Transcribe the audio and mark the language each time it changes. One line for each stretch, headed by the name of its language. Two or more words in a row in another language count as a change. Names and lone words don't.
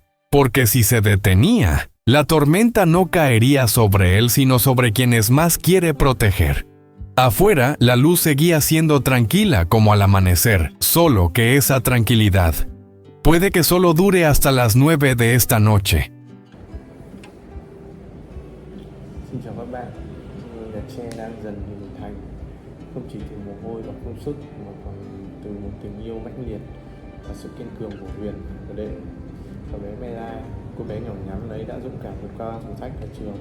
Spanish: Porque si se detenía, la tormenta no caería sobre él, sino sobre quienes más quiere proteger. Afuera, la luz seguía siendo tranquila como al amanecer, solo que esa tranquilidad puede que solo dure hasta las 9 de esta noche.
Vietnamese: Xin chào các bạn, Nhật Tre đang dần hình thành, không chỉ từ mồ hôi và công sức mà còn từ một tình yêu mãnh liệt và sự kiên cường của Huyền. Ở đây cậu bé Mela, cô bé nhỏ nhắn ấy đã dũng cảm vượt qua thử thách ở trường.